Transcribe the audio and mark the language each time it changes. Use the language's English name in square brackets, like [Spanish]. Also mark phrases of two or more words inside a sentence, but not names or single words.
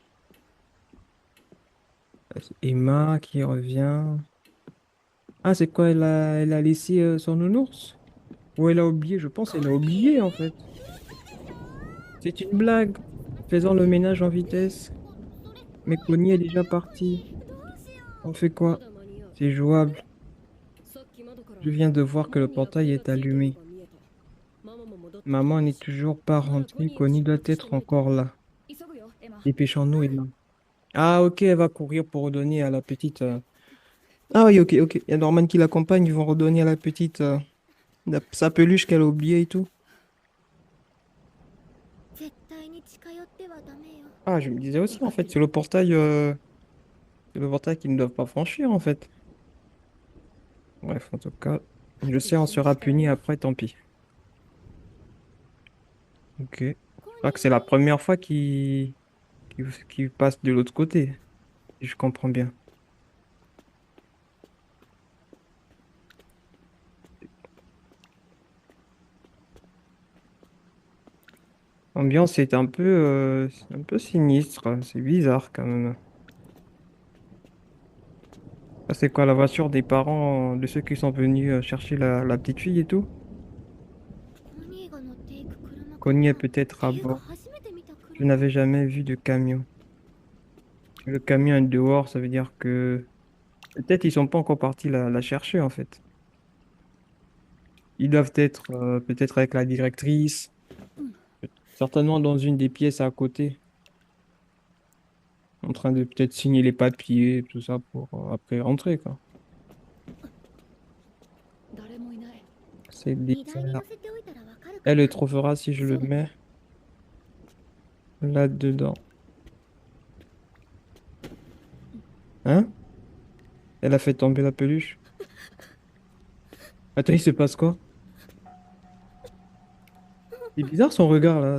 [French] C'est Emma qui revient. Ah, c'est quoi? Elle a laissé son nounours? Ou elle a oublié? Je pense qu'elle a oublié, en fait. C'est une blague. Faisant le ménage en vitesse. Mais Connie est déjà partie. [Japanese] どうしよ [French] On fait [Japanese] ま [French] quoi? [Japanese] だ間に合う。 [French] C'est jouable. [Japanese] さっき窓から [French] Je viens de voir que [Japanese] 門 [French] le [Japanese] に明か [French] portail [Japanese] りが [French] est [Japanese] ついてるの [French] allumé. [Japanese] が見えた。ママも戻ってきて [French] Maman [Japanese] ない [French] n'est [Japanese] し。 [French] toujours pas [Japanese] まだ [French] rentrée. [Japanese] コニーが [French] Connie [Japanese] 出 [French] doit [Japanese] 発して [French] être [Japanese] ないと。 [French] encore là. [Japanese] 急ぐよ、エマ。 [French] Dépêchons-nous, Emma. Ah, ok, elle va courir pour redonner à la petite. Ah, oui, ok, ok. Il y a Norman qui l'accompagne. Ils vont redonner à la petite sa peluche qu'elle a oubliée et tout. [Japanese] 絶対に近寄ってはダメよ。 [French] Ah, je me disais aussi, en fait, c'est le portail qu'ils ne doivent pas franchir, en fait. Bref, en tout cas, je sais, on sera puni après, tant pis. Ok. Je [Japanese] コ [French] crois que [Japanese] ニ [French] c'est la première fois qu'il passe de l'autre côté, si je comprends bien. L'ambiance est c'est un peu sinistre, hein. C'est bizarre quand même. Ça, c'est quoi la voiture des parents de ceux qui sont venus chercher la petite fille et tout? [Japanese] ー、コニーが乗っていく車か [French] Connie est [Japanese] な。 [French] peut-être [Japanese] っ [French] à [Japanese] ていうか [French] bord. [Japanese] 初めて見た [French] Je [Japanese] 車。 [French] n'avais jamais vu de camion. Le camion est dehors, ça veut dire que peut-être ils sont pas encore partis la chercher en fait. Ils doivent être peut-être avec la directrice, certainement dans une des pièces à côté, en train de peut-être signer les papiers, tout ça pour après rentrer quoi. [Japanese] 誰もいない。 [French] C'est [Japanese] 荷台に乗 [French] bizarre. [Japanese] せておいたらわかる [French] Elle le trouvera si je le mets là-dedans. Hein? Elle a fait tomber la peluche. Attends, il se passe quoi? C'est bizarre son regard là.